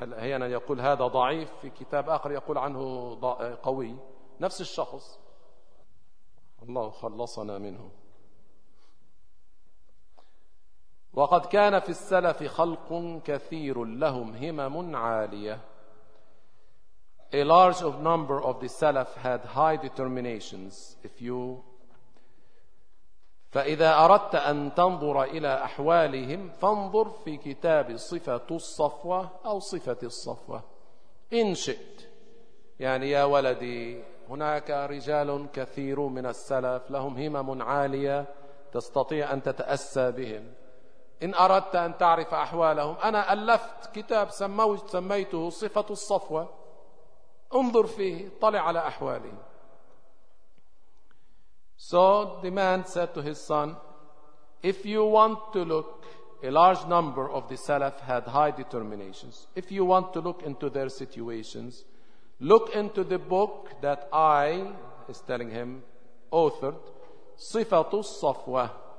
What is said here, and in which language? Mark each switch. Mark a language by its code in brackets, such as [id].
[ar] أحيانا يقول هذا ضعيف, في كتاب آخر يقول عنه قوي. نفس الشخص. الله خلصنا منه. وقد كان في السلف خلق كثير لهم همم عالية. [en] A large of number of the Salaf had high determinations. If you, [ar] فإذا أردت أن تنظر إلى أحوالهم فانظر في كتاب صفة الصفوة أو صفة الصفوة إن شئت. يعني يا ولدي, هناك رجال كثير من السلف لهم همم عالية تستطيع أن تتأسى بهم. إن أردت أن تعرف أحوالهم أنا ألفت كتاب سميته صفة الصفوة, انظر فيه, طلع على أحواله. [en] So the man said to his son, if you want to look, a large number of the Salaf had high determinations. If you want to look into their situations, look into the book that I, is telling him, authored, Sifatu Safwa.